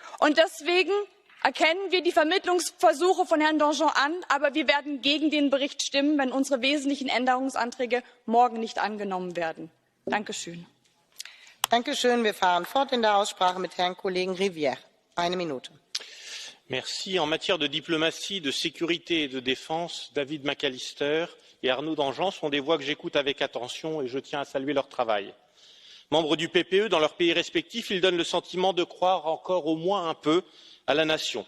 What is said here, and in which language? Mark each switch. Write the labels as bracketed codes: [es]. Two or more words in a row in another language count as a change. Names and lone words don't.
[de] Und deswegen erkennen wir die Vermittlungsversuche von Herrn Danjean an, aber wir werden gegen den Bericht stimmen, wenn unsere wesentlichen Änderungsanträge morgen nicht angenommen werden. Dankeschön. Dankeschön. Wir fahren fort in der Aussprache mit Herrn Kollegen Rivière. Eine Minute. [fr] Merci. En matière de diplomatie, de sécurité et de défense, David McAllister et Arnaud Danjean sont des voix que j'écoute avec attention et je tiens à saluer leur travail. Membres du PPE, dans leurs pays respectifs, ils donnent le sentiment de croire encore au moins un peu à la nation.